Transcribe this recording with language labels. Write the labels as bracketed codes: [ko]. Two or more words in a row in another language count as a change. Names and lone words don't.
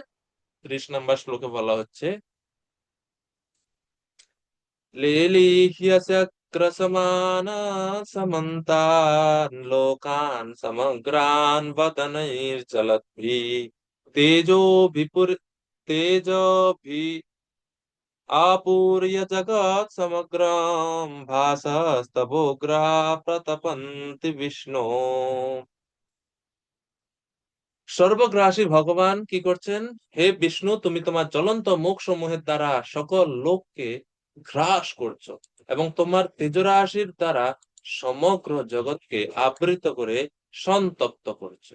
[bn] 30 নম্বর শ্লোকে বলা হচ্ছে, [sa] লেলিহ্যসক্রসমানা সমন্তান লোকান সমগ্রান বদনৈর্জলদ্ভিঃ তেজোভিপুর তেজোভি आपूर्य जगत् समग्रं भासस्तवोग्रा प्रतपन्ति विष्णु। [bn] সর্বগ্রাসী ভগবান কি করছেন? হে বিষ্ণু, তুমি তোমার জ্বলন্ত মুখ সমূহের দ্বারা সকল লোককে গ্রাস করছো এবং তোমার তেজরাশির দ্বারা সমগ্র জগৎকে আবৃত করে সন্তপ্ত করছো।